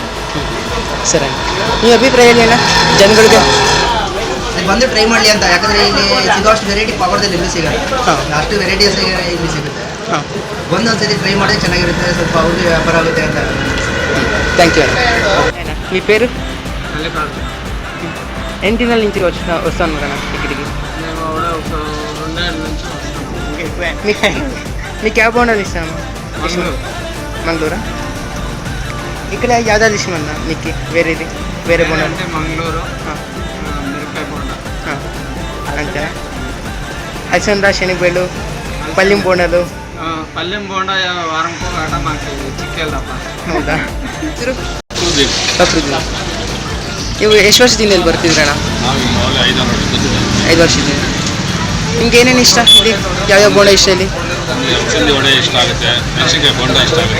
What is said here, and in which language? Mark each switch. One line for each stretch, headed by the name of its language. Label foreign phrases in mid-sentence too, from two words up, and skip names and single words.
Kannada: ಸರಿ, ನಿಮ್ಮ ಅಭಿಪ್ರಾಯ ಏನೇನ ಜನಗಳಿಗೆ ಬಂದು ಟ್ರೈ ಮಾಡಲಿ ಅಂತ? ಯಾಕಂದರೆ ಇಲ್ಲಿ ಸಿಗೋಷ್ಟು ವೆರೈಟಿ ಪಾಪಡದಲ್ಲಿ ಇಲ್ಲಿ ಸಿಗುತ್ತೆ. ಅಷ್ಟು ವೆರೈಟೀಸ್ ಇಲ್ಲಿ ಸಿಗುತ್ತೆ. ಬಂದು ಒಂದ್ಸತಿ ಟ್ರೈ ಮಾಡಿದ್ರೆ ಚೆನ್ನಾಗಿರುತ್ತೆ, ಸ್ವಲ್ಪ ಅವ್ರಿಗೆ ವ್ಯಾಪಾರ ಆಗುತ್ತೆ ಅಂತ.
English: thank you ಅಣ್ಣ.
Telugu: మీ పేరు? ఎన్ని దినాల నుంచి వస్తాను అన్న ఇక్కడికి? మీకు ಯಾವ ಬೋಂಡలు ఇస్తాను? మంగళూరా? ఇక్కడ యాదాది ఇష్టం అన్న మీకు? వేరే బోండాలు?
Kannada: ಮಂಗಳೂರು ಮಿರಕಾಯಿ ಬೋಂಡ
Telugu: అంతేనా? అలసంద, శనగబేళ్ళు, పల్లిం బోండాలు,
Kannada: ಪಲ್ಯ ಬೋಂಡ ವಾರಕ್ಕೆ ಆಟ ಮಾಡ್ತೀವಿ ಚಿಕ್ಕಲ್ಲಪ್ಪ. ಹೌದಾ? ಪ್ರಕೃತಿ. ನೀವು ಎಷ್ಟು ವರ್ಷದಿಂದ ಇಲ್ಲಿ ಬರ್ತಿದ್ರಣ್ಣ? 5 ವರ್ಷದಿಂದ. ನಿಮ್ಗೆ ಏನೇನು ಇಷ್ಟ ಇಲ್ಲಿ? ಯಾವ್ಯಾವ ಬೋಂಡ ಇಷ್ಟ ಇಲ್ಲಿ? ಅಲಸಂದಿ ವಡೆ ಇಷ್ಟ ಆಗುತ್ತೆ, ಮೆಣಸಿನ್ಕಾಯಿ ಬೋಂಡ ಇಷ್ಟ ಆಗುತ್ತೆ,